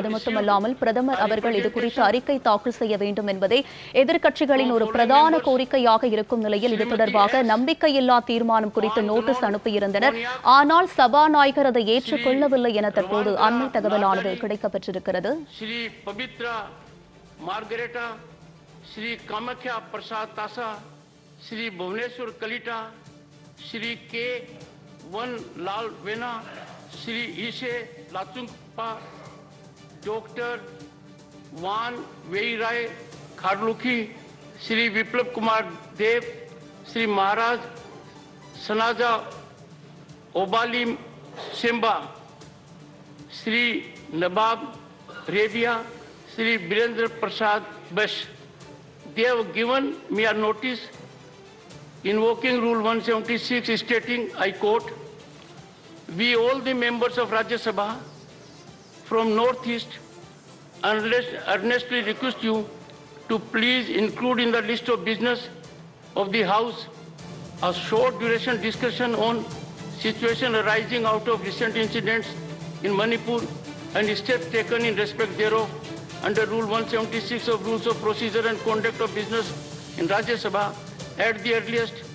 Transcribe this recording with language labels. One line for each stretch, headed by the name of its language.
Tamil: அது மட்டுமல்லாமல் பிரதமர் அவர்கள் இது குறித்து அறிக்கை தாக்கல் செய்ய வேண்டும் என்பதே எதிர்க்கட்சிகளின் ஒரு பிரதான கோரிக்கையாக இருக்கும் நிலையில் இது தொடர்பாக நம்பிக்கையில்லா தீர்மானம் குறித்து நோட்டீஸ் அனுப்பியிருந்தனர். ஆனால் சபாநாயகர் அதை ஏற்றுக்கொள்ளவில்லை என தற்போது அண்மை தகவலானது கிடைக்கப்பெற்றிருக்கிறது.
Hindi: ஸ்ரீ பவித்ரா மார்கரெட்டா, ஸ்ரீ காமாख्या प्रसाद तासा, श्री भुवनेश्वर कलिटा, श्री के वन लाल वेना, श्री ईशे लाचुंगपा, डॉक्टर वान वेई राय खाडलुखी, श्री विप्लव कुमार देव, Shri Maharaj सनाजा ओबाली Simba, Shri Nawab Rebia, Shri Birendra Prasad bus.
English: They have given me a notice invoking Rule 176 stating, I quote, we all the members of Rajya Sabha from Northeast earnestly request you to please include in the list of business of the House a short duration discussion on situation arising out of recent incidents in Manipur and steps taken in respect thereof under Rule 176 of Rules of Procedure and Conduct of Business in Rajya Sabha at the earliest.